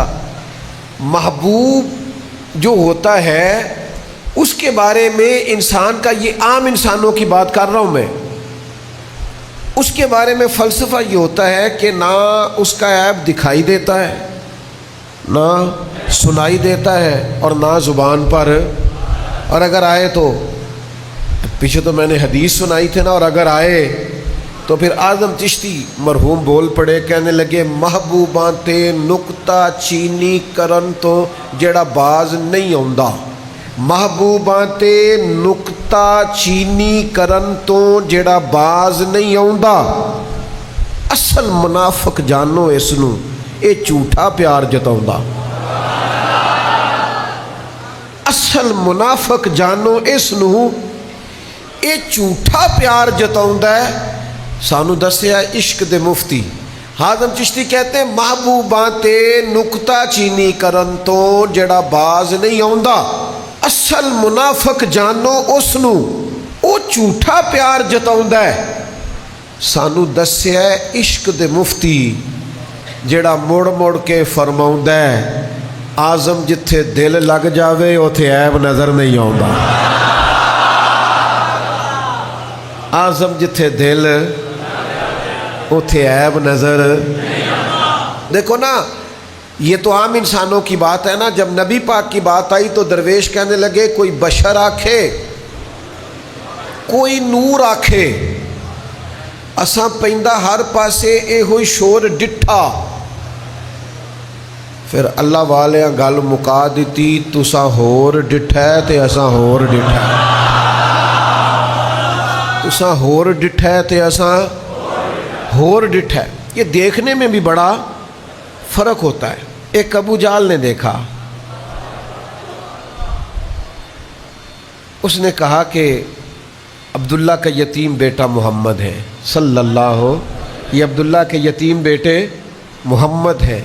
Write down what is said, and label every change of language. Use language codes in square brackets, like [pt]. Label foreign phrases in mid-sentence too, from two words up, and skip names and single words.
[ur] محبوب جو ہوتا ہے اس کے بارے میں انسان کا، یہ عام انسانوں کی بات کر رہا ہوں میں، اس کے بارے میں فلسفہ یہ ہوتا ہے کہ نہ اس کا عیب دکھائی دیتا ہے، نہ سنائی دیتا ہے، اور نہ زبان پر. اور اگر آئے تو پیچھے تو میں نے حدیث سنائی تھی نا، اور اگر آئے تو پھر اعظم چشتی مرحوم بول پڑے، کہنے لگے [pa] محبوباں تے نکتہ چینی کرن تو جڑا باز نہیں آندا. محبوباں تے نکتہ چینی کرن تو جڑا باز نہیں آندا. اصل منافق جانو اس نو، اے جھوٹا پیار جتاؤندا. اصل منافق جانو اس نو، اے جھوٹا پیار جتاؤندا ہے. سانو دسیا عشق دے مفتی حازم چشتی [ur] کہتے ہیں [pa] محبوباں تے نکتہ چینی کرن تو جڑا باز نہیں آندا. اصل منافق جانو اس نو، او جھوٹا پیار جتاؤندا ہے. سانو دسیا عشق دے مفتی جڑا مڑ مڑ کے فرماؤندا ہے آزم جتھے دل لگ جاوے اوتھے عیب نظر نہیں آوندا. آزم جتھے دل اوتھے عیب نظر. [ur] دیکھو نا، یہ تو عام انسانوں کی بات ہے نا. جب نبی پاک کی بات آئی تو درویش کہنے لگے [pa] کوئی بشر آکھے، کوئی نور آکھے، اساں پیندا ہر پاسے اے ہوئی شور ڈٹھا. پھر اللہ والے گل مکا دیتی، تساں ہور ڈٹھا ہے تے اساں ہور ڈٹھا ہے. تساں ہور ڈٹھا ہے تے اساں ہور ڈٹھا ہے. [ur] یہ دیکھنے میں بھی بڑا فرق ہوتا ہے. ایک ابو جال نے دیکھا، اس نے کہا کہ عبداللہ کا یتیم بیٹا محمد ہے صلی اللہ، یہ عبداللہ کے یتیم بیٹے محمد ہیں.